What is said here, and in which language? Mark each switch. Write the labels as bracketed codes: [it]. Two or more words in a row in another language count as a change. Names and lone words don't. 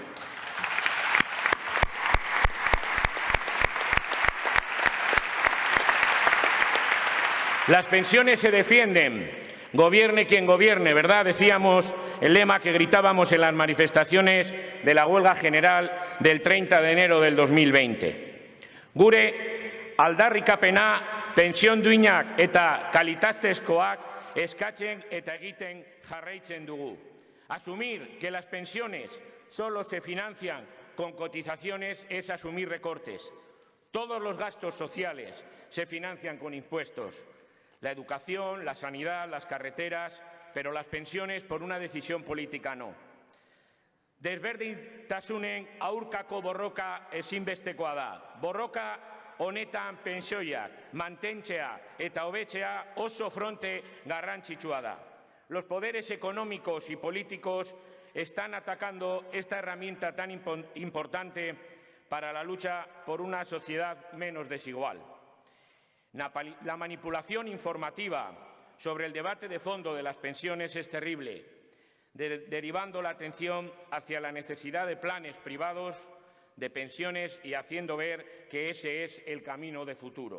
[es] Las pensiones se defienden. Gobierne quien gobierne, ¿verdad? Decíamos el lema que gritábamos en las manifestaciones de la huelga general del 30 de enero del 2020. [eu] Gure aldarrikapena pensión duinak eta kalitatezkoak eskatzen eta egiten jarraitzen dugu. [es] Asumir que las pensiones solo se financian con cotizaciones es asumir recortes. Todos los gastos sociales se financian con impuestos. La educación, la sanidad, las carreteras, pero las pensiones por una decisión política no. [eu] Desberdintasunen aurkako borroka ezinbestekoa da. Borroka honetan pensioiak, mantentzea eta hobetzea oso fronte garrantzitsua da. [es] Los poderes económicos y políticos están atacando esta herramienta tan importante para la lucha por una sociedad menos desigual. La manipulación informativa sobre el debate de fondo de las pensiones es terrible, derivando la atención hacia la necesidad de planes privados de pensiones y haciendo ver que ese es el camino de futuro.